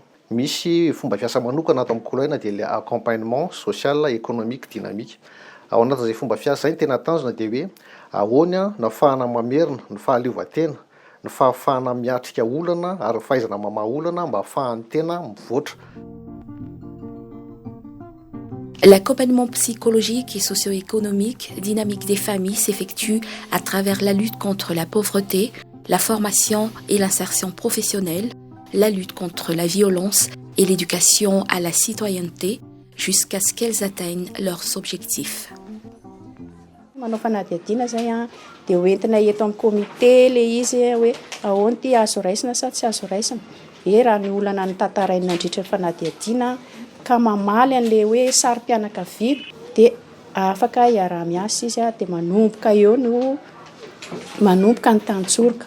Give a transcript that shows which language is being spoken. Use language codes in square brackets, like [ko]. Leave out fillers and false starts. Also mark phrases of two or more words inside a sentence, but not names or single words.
[mg] Misy fomba fiasa manokana ato amin'ny Kuluain dia [fr] le accompagnement social économique dynamique. [mg] Ao anatin'izay fomba fiasa izay ny tena tanjona dia hoe ahoana no ahafahana mamerina ny fahaleovantena, ny fahafahana miatrika olana ary fahaizana mamaha olana mba ahafahany tena mivoatra. [fr] L'accompagnement psychologique et socio-économique dynamique des familles s'effectue à travers la lutte contre la pauvreté, la formation et l'insertion professionnelle, la lutte contre la violence et l'éducation à la citoyenneté jusqu'à ce qu'elles atteignent leurs objectifs. [mg] Manao fanadihadiana zay dia hoentina eto amin'ny komite le izy hoe ahoana ty azo raisina sa tsy azo raisina. Raha ny olana ny tantarainy nandritra ny fanadihadiana ka mamaly an'le hoe sary-pianakaviana dia afaka hiarah-miasa izy dia manomboka eo no manomboka ny tantsoroka.